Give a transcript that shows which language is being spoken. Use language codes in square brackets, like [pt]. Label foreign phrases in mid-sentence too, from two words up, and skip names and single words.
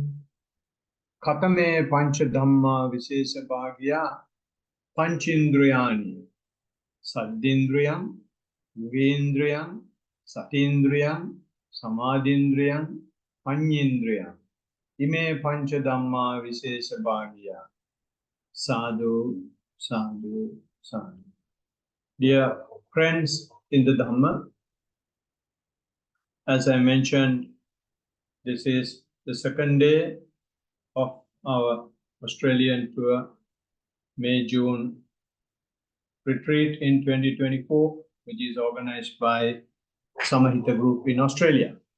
[pi] Khatame pancha dhamma visesa bhagya panchindriyani saddindriyam yugindriyam satindriyam samadindriyam panyindriyam ime pancha dhamma visesa bhagya sadhu sadhu sadhu. [en] Dear friends in the Dhamma, as I mentioned, this is the second day of our Australian tour, May-June retreat in 2024, which is organized by Samahita Group in Australia.